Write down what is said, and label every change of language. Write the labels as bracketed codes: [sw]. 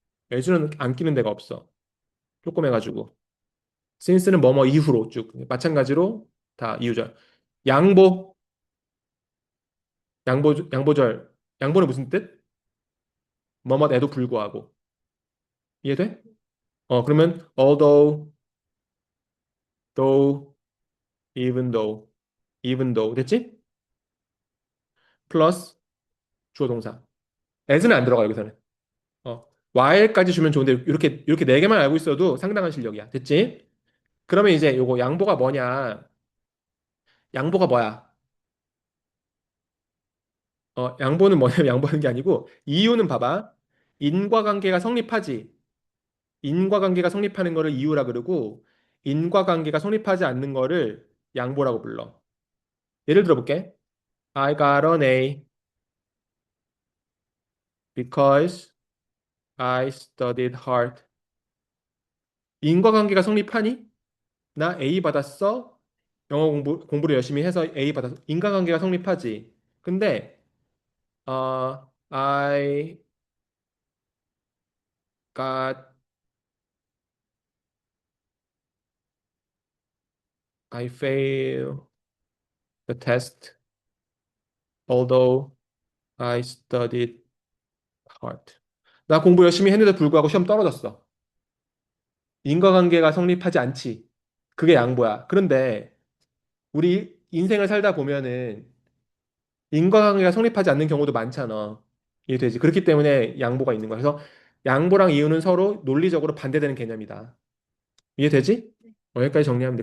[ko] as는 안 끼는 데가 없어. 조금 해가지고 since는 뭐뭐 이후로 쭉 마찬가지로 다 이유절. 양보 양보절 양보는 무슨 뜻? 뭐뭐에도 불구하고 이해돼? 그러면 although, though, even though 됐지? 플러스 주어 동사. as는 안 들어가 여기서는. while까지 주면 좋은데 이렇게 네 개만 알고 있어도 상당한 실력이야. 됐지? 그러면 이제 요거 양보가 뭐냐? 양보가 뭐야? 양보는 뭐냐면 양보하는 게 아니고 이유는 봐봐. 인과관계가 성립하지. 인과관계가 성립하는 거를 이유라 그러고 인과관계가 성립하지 않는 거를 양보라고 불러. 예를 들어볼게. [en] I got an A because I studied hard. [ko] 인과관계가 성립하니? 나 A 받았어. 영어 공부를 열심히 해서 A 받았어. 인과관계가 성립하지. 근데 [en] I got I failed the test although I studied hard. [ko] 나 공부 열심히 했는데 불구하고 시험 떨어졌어. 인과관계가 성립하지 않지. 그게 양보야. 그런데 우리 인생을 살다 보면은 인과관계가 성립하지 않는 경우도 많잖아. 이해되지? 그렇기 때문에 양보가 있는 거야. 그래서 양보랑 이유는 서로 논리적으로 반대되는 개념이다. 이해되지? 여기까지 정리하면 돼.